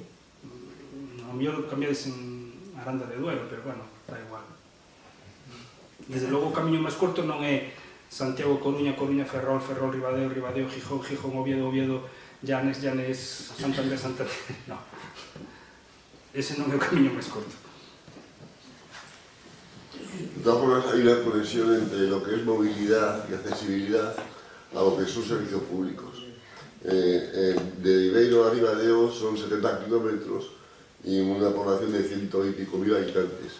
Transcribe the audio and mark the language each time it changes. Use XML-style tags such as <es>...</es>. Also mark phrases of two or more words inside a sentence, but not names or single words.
<gl>A mellor cambiades en Aranda de Duero, pero, bueno, da igual. Desde logo o camiño máis curto non é Santiago, Coruña, Coruña, Ferrol, Ferrol, Ribadeo, Ribadeo, Gijón, Gijón, Oviedo, Oviedo, Llanes, Llanes, Santander, Santander. No. Ese non é o camiño máis curto.</gl> <es>De todas formas, hay una conexión entre lo que es movilidad y accesibilidad a lo que son servicios públicos. De Ribeiro a Ribadeo son 70 kilómetros y una población de 100 y pico mil habitantes.</es>